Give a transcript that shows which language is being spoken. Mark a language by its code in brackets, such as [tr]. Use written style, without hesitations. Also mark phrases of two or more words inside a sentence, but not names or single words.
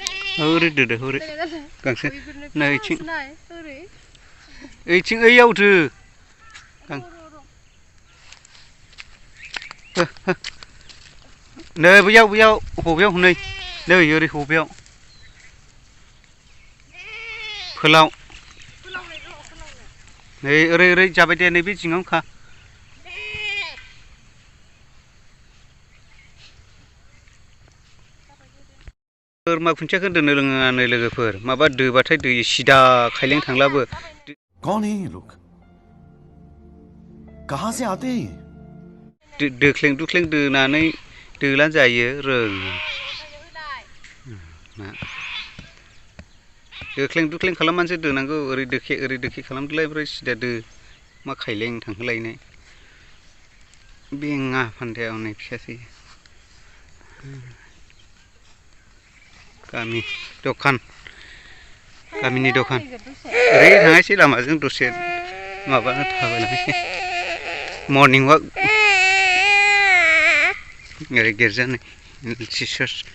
[brx] हरै दोदो हरै गांसो नै ओइथिं ओइयावथो नै बैयाव हबेयाव नै ओरै हबेयाव फोलाव नै ओरै जाबाय दे नैबे जिङावखा बोरमा खुन्थियाखौ दोननो रोङा नै लोगोफोर माबा दोबाथाय दै सिदा खायलें थांलाबो [hi] कौन है ये लोग कहां से आते हैं [brx] दोख्लें दोनानै दोलान जायो रोङो दोख्लें खालामनानैसो दोनांगौ ओरै दोखे खालामदोलाय ओमफ्राय सिदा दो मा खायलें थांहोलायनाय बेङा फान्थाया हनै फिसासै गामिनि दखान ओरै थांनायसै लामाजों दसे माबानो थाबायलांनोसै [en] morning walk [brx] ओरै गिर्जानि सिस्टार्स